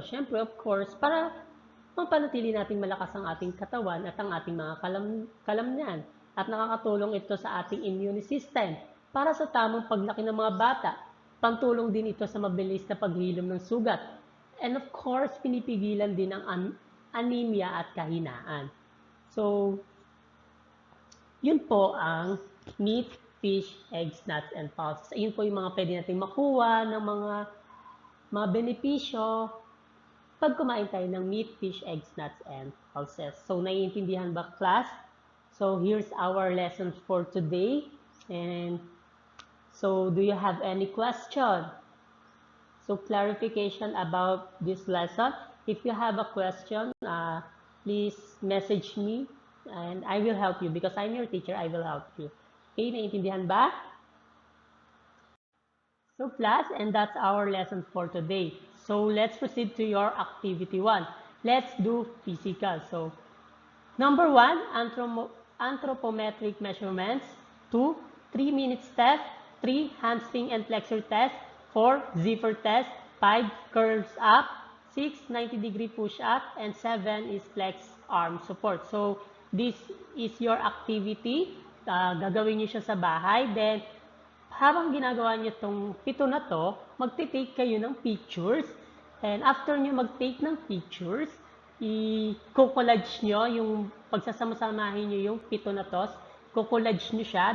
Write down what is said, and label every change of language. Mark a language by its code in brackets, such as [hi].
[tl] Siyempre, [en] of course, [tl] para mapanatili natin malakas ang ating katawan at ang ating mga kalamnan. At nakakatulong ito sa ating immune system para sa tamang paglaki ng mga bata. Pantulong din ito sa mabilis na paghilom ng sugat. [en] And of course, [tl] pinipigilan din ang anemia at kahinaan. [en] So, [tl] yun po ang [en] meat, fish, eggs, nuts, and pulses. [tl] Ayun po yung mga pwede natin makuha ng mga benepisyo pag kumain tayo ng meat, fish, eggs, nuts, and pulses. So, naiintindihan ba, class? [en] So, here's our lessons for today. And so, do you have any question? So, clarification about this lesson. If you have a question, please message me and I will help you because I'm your teacher. I will help you. Okay, [tl] naiintindihan ba? [en] So, class, and that's our lesson for today. So, let's proceed to your activity 1. Let's do physical. So, number 1, anthropometric measurements. 2, 3-minute step. 3, hamstring and flexor test. 4, zipper test. 5, curls up. 6, 90-degree push-up. And 7 is flex arm support. So, this is your activity. [tl] Gagawin nyo siya sa bahay. Then, habang ginagawa nyo itong 7 na to, magte-take kayo ng pictures. And after nyo mag-take ng pictures, i-collage nyo yung pagsasama-samahin nyo yung 7 na to. Collage nyo siya.